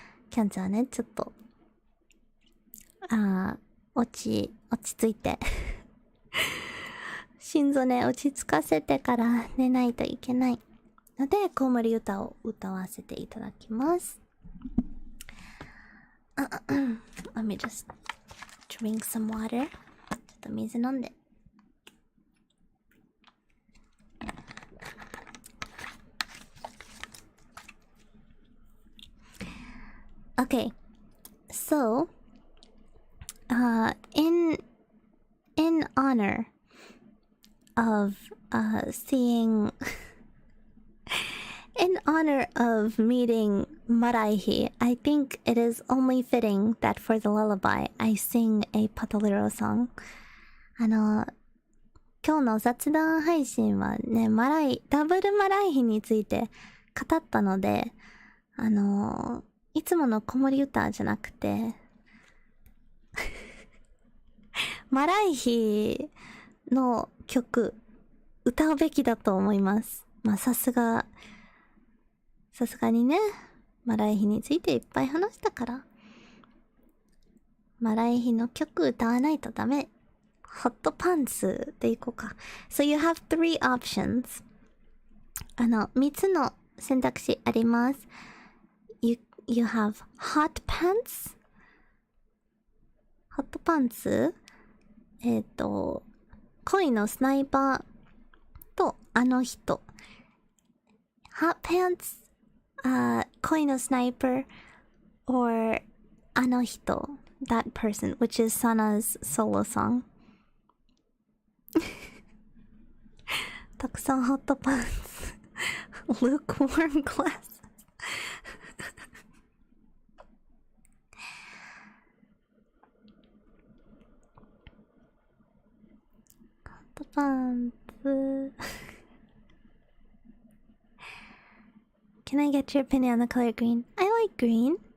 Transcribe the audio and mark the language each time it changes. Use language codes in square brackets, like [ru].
[ja] キャンちゃんはね、ちょっと落ち着いて心臓ね、落ち着かせてから寝ないといけないので、コウモリ歌を歌わせていただきます。 [en] Let me just drink some water. [ja] ちょっと水飲んで。 [en] Okay, so, in honor of seeing in honor of meeting Maraihi, I think it is only fitting that for the lullaby I sing a Patalero song. [ja] 今日の雑談配信はね、ダブルマライヒについて語ったので、いつもの子守歌じゃなくてマライヒの曲歌うべきだと思います。まあさすがにね、マライヒについていっぱい話したからマライヒの曲歌わないとダメ。ホットパンツでいこうか。 [en] So you have 3 options. [ja] 3つの選択肢あります。 [en] You have hot pants? [ja] ホットパンツ、恋のスナイパーとあの人。 [en] hot pants, 恋のスナイパー or あの人 that person, which is Sana's solo song. [ja] たくさんホットパンツ [en] lukewarm glasses パンツCan I get your opinion on the color green? I like green.